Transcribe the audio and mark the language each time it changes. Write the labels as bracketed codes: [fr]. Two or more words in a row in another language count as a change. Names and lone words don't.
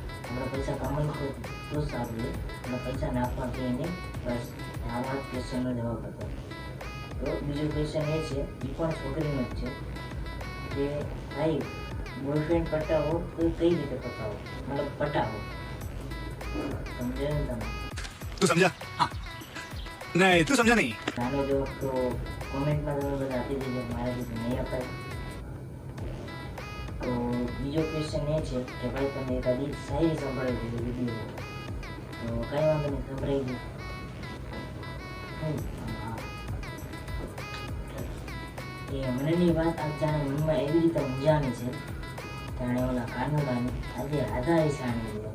[gu] આપણે પૈસા કમાઈ તો સારું છે, એટલે પૈસા નાખવા કે નહીં, બસ આવા ક્વેશ્ચનનો જવાબ હતો। તો બીજો ક્વેશ્ચન એ છે, એ પણ છોકરીનો જ છે કે ભાઈ બોયફ્રેન્ડ પટાવો તો કઈ રીતે પટાવો, મતલબ પટાવો, સમજે ને તમે? [hi] तू समझा? हाँ नहीं तू समझा नहीं। [gu] નાનો જવાબ તો કોમેન્ટમાં તમે બધા આપી દેજો, મારાથી નહીં અપાય। તો બીજો ક્વેશ્ચન એ છે કે ભાઈ તમે એકાદી શાયરી સંભળાવી દીધી વિડીયો, તો કાંઈ વાંધો નહીં, સંભળાવી દીધી। એ મનની વાત આ જાણે મનમાં એવી રીતે ઊંઝાણી છે જાણે ઓલા કાનુડાની આજે રાધા ઈશાણી છે।